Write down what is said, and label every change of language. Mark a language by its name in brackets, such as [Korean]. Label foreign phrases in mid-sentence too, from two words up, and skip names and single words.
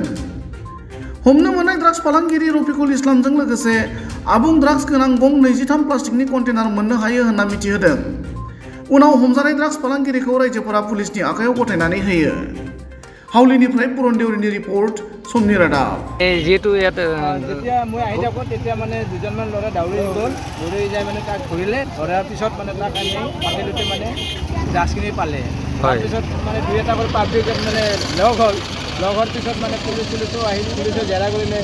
[Bodo] हमनो मोननाय ड्राग्स फालांगिरि रफिकुल इस्लामजों लोगोसे आबुं ड्राग्स गोनां गं 23 प्लास्टिकनि कन्टेनार मोननो हायो होनना मिथिहोदों। उनाव हमजानाय ड्राग्स फालांगिरिखौ रायजोफोरा पुलिसनि आखायाव गथायनानै होयो। हावलिनिफ्राय पुरन देउरिनि रिपर्ट, समनि रादाब। [Assamese] যেহেতু ইয়াত যেতিয়া মই আহি থাকোঁ তেতিয়া মানে দুজনমান ল'ৰা দৌৰি গ'ল, দৌৰি যাই মানে তাক ধৰিলে, ধৰাৰ পিছত মানে তাক আনি পাতিলোতে মানে ড্ৰাগছখিনি পালে। তাৰপিছত মানে দুই এটা কৰি পাব্লিক মানে লগ হ'ল, লগ হোৱাৰ পিছত মানে পুলিচো আহিল, পুলিচে জেৰা কৰিলে।